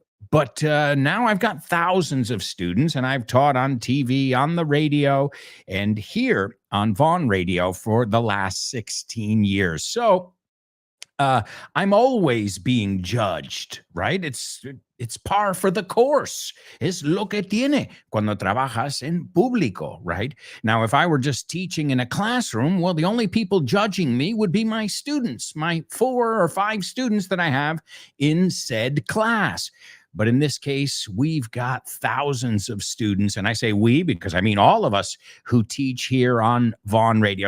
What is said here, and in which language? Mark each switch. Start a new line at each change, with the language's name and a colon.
English: But now I've got thousands of students, and I've taught on TV, on the radio, and here on Vaughn Radio for the last 16 years. So I'm always being judged, right? It's par for the course.
Spanish: Es lo que tiene cuando trabajas en público,
English: right? Now, if I were just teaching in a classroom, well, the only people judging me would be my students, my 4 or 5 students that I have in said class. But in this case, we've got thousands of students. And I say we because I mean all of us who teach here on Vaughn Radio.